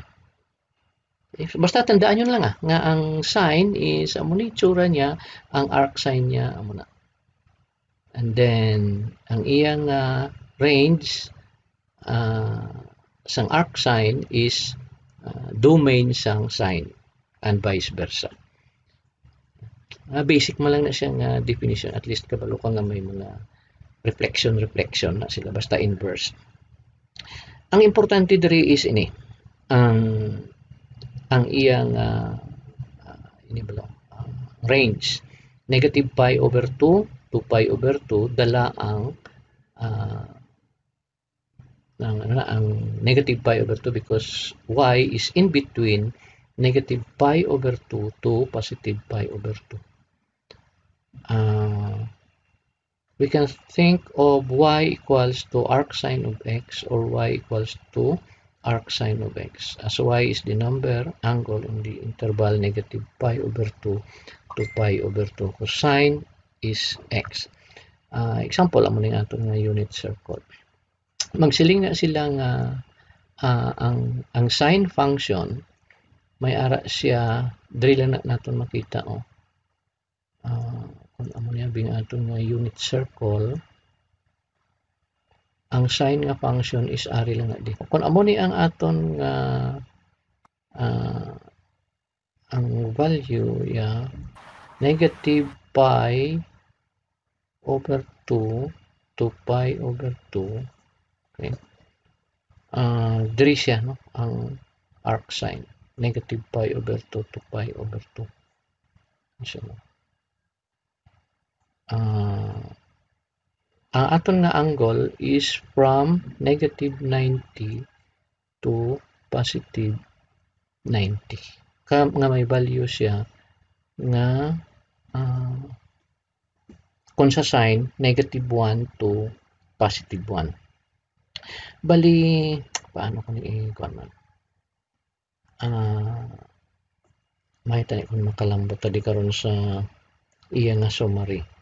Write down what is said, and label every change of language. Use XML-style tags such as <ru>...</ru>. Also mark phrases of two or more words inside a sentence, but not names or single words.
<hil>Basta tandaan yun lang nga ang sign is amo ni itsura niya, ang</hil> <en>arc sign</en> <hil>niya amo na.</hil> <en>And then</en> <hil>ang iyang range sang</hil> <en>arc sign is domain</en> <hil>sang</hil> <en>sign and vice versa.</en> <hil>Basic man lang na siyang definition,</hil> <en>at least</en> <hil>kabalo ka nga may mga reflection na sila, basta inverse. Ang importante diri</hil> <en>is</en> <hil>ini ang iyang</hil> <en>range, negative pi over 2 to pi over 2,</en> <hil>dala ang</hil> <en>negative pi over 2 because y is in between negative pi over 2 to positive pi over 2. We can think of y equals to arc sine of x or y equals to arc sine of x, as y is the number angle in the interval negative pi over 2 to pi over 2, because sine is x. Example,</en> <hil>amo ning aton nga</hil> <en>unit circle.</en> <hil>Magsiling na sila nga ang</hil> <en>sine function</en> <hil>may ara siya, diri lang naton makita, kung amo niya bing aton nga</hil> <en>unit circle,</en> <hil>ang sine nga function is ari lang na di. Kung amo ni ang aton nga ang</hil> <en>value negative pi over 2 to pi over 2, okay,</en> <hil>diri siya, no, ang</hil> <en>arc sine negative pi over 2 to pi over 2. So,</en> <hil>ang aton nga</hil> <en>angle is from negative 90 to positive 90.</en> <hil>Nga may value siya nga kung sa sine,</hil> <en>negative 1 to positive 1.</en> <hil>Bali, paano ko ni-ikuan man? May tani kung makalambot tadi karon sa iya nga summary.</hil>